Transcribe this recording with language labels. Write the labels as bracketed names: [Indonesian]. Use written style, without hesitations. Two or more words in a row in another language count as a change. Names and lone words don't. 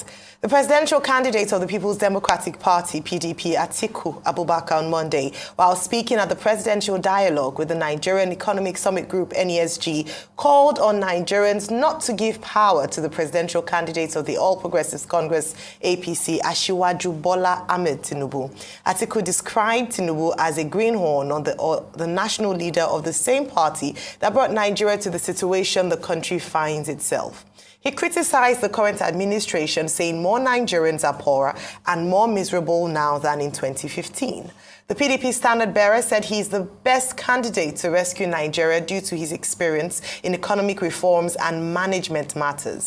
[English] The presidential candidate of the People's Democratic Party, PDP, Atiku Abubakar, on Monday, while speaking at the presidential dialogue with the Nigerian Economic Summit Group, NESG, called on Nigerians not to give power to the presidential candidates of the All Progressives Congress, APC, Asiwaju Bola Ahmed Tinubu. Atiku described Tinubu as a greenhorn on the national leader of the same party that brought Nigeria to the situation the country finds itself. He criticized the current administration, saying more Nigerians are poorer and more miserable now than in 2015. The PDP standard-bearer said he is the best candidate to rescue Nigeria due to his experience in economic reforms and management matters.